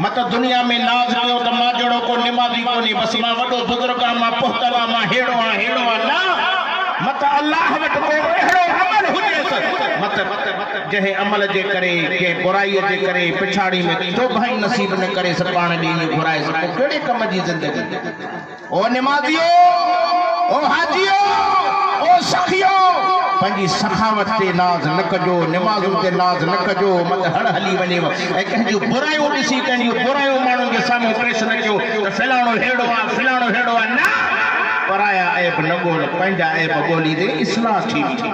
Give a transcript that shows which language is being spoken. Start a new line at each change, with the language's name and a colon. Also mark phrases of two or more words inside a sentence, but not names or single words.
Sindhi: मत दुनिया में नाज़ कयो त मां जहिड़ो को निमाज़ी कोन्हे, बसि मां वॾो बुज़ुर्ग आहियां, मां पुख़्तल आहियां, मां हेड़ो आहियां, हेड़ो आहियां, न। मत अल्लाह वटि को अहिड़ो अमल हुजेसि, मत जंहिं अमल जे करे, कंहिं बुराईअ जे करे पिछाड़ी में तौबा ई नसीब न करे पाण ॾे घुराए सघो। कहिड़े कम जी ज़िंदगी? ओ निमाज़ियो, ओ हाजियो, ओ सखियो, पंहिंजी सखावत ते नाज़ न कजो, निमाज़ुनि ते नाज़ न कजो, मत हड़ हली वञेव ऐं कंहिंजूं बुरायूं ॾिसी कंहिंजूं बुरायूं माण्हुनि जे साम्हूं पेश न कयो त फलाणो हेड़ो आहे, फलाणो हेड़ो आहे। न, पराया ऐब न ॻोल्ह, पंहिंजा ऐब ॻोल्ही दे, इस्लाह थींदी।